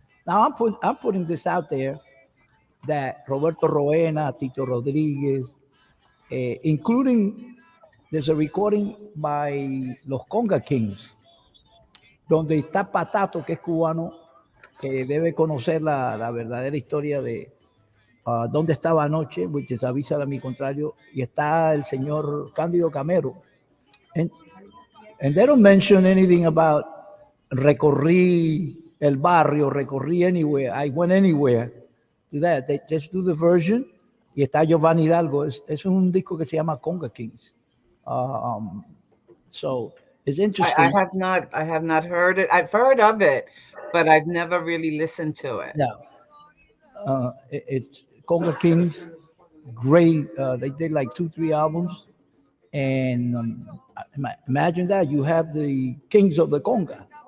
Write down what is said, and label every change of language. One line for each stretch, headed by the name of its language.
English: Now, I'm putting this out there that Roberto Roena, Tito Rodriguez, including, there's a recording by Los Conga Kings,
Spanish: donde está Patato, que es cubano, que debe conocer la verdadera historia de dónde estaba anoche,
English: which is Avísale a mi contrario,
Spanish: y está el señor
English: Cándido Camero. And they don't mention anything about
Spanish: recorrí el barrio, recorrí
English: anywhere, I went anywhere. Do that. They just do the version.
Spanish: Y está Giovanni Hidalgo. Es un disco que se llama Conga Kings.
English: So it's interesting. I have not heard it. I've heard of it, but I've never really listened to it. No. It's Conga Kings, great. They did like 2-3 albums, and imagine that you have the kings of the conga.